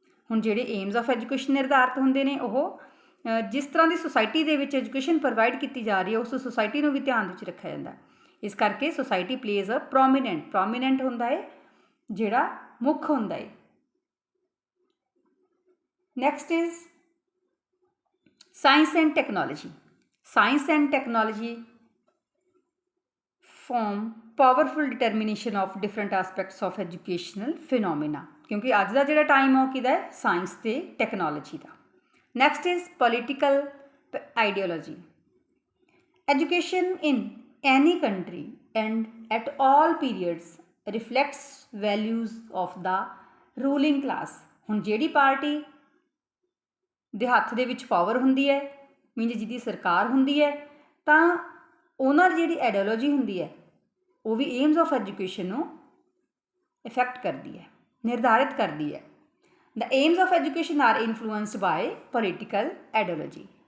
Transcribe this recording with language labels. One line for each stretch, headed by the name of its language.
Punjabi: ਹੁਣ ਜਿਹੜੇ AIIMS of education ਨਿਰਧਾਰਿਤ ਹੁੰਦੇ ਨੇ ਉਹ ਜਿਸ ਤਰ੍ਹਾਂ ਦੀ ਸੁਸਾਇਟੀ ਦੇ ਵਿੱਚ ਐਜੂਕੇਸ਼ਨ ਪ੍ਰੋਵਾਈਡ ਕੀਤੀ ਜਾ ਰਹੀ ਹੈ ਉਸ ਸੁਸਾਇਟੀ ਨੂੰ ਵੀ ਧਿਆਨ ਵਿੱਚ ਰੱਖਿਆ ਜਾਂਦਾ। ਇਸ ਕਰਕੇ
English: society places a prominent
Punjabi: ਹੁੰਦਾ ਹੈ ਜਿਹੜਾ ਮੁੱਖ ਹੁੰਦਾ ਹੈ।
English: Next is science and technology. Science and technology form powerful determination of different aspects of educational phenomena,
Hindi: क्योंकि आज का जो टाइम है किदा है साइंस ते टेक्नोलॉजी का।
English: Next is political ideology. Education in any country and at all periods reflects values of the ruling class.
Punjabi: ਹੁਣ ਜਿਹੜੀ ਪਾਰਟੀ ਦੇ ਹੱਥ ਦੇ ਵਿੱਚ ਪਾਵਰ ਹੁੰਦੀ ਹੈ, ਮੀਨਜ਼ ਜਿਹਦੀ ਸਰਕਾਰ ਹੁੰਦੀ ਹੈ, ਤਾਂ ਉਹਨਾਂ ਦੀ ਜਿਹੜੀ ਆਈਡੀਓਲੋਜੀ ਹੁੰਦੀ ਹੈ ਉਹ ਵੀ ਏਮਸ ਆਫ ਐਜੂਕੇਸ਼ਨ ਨੂੰ ਇਫੈਕਟ ਕਰਦੀ ਹੈ, ਨਿਰਧਾਰਿਤ ਕਰਦੀ ਹੈ।
English: The aims of education are influenced by political ideology.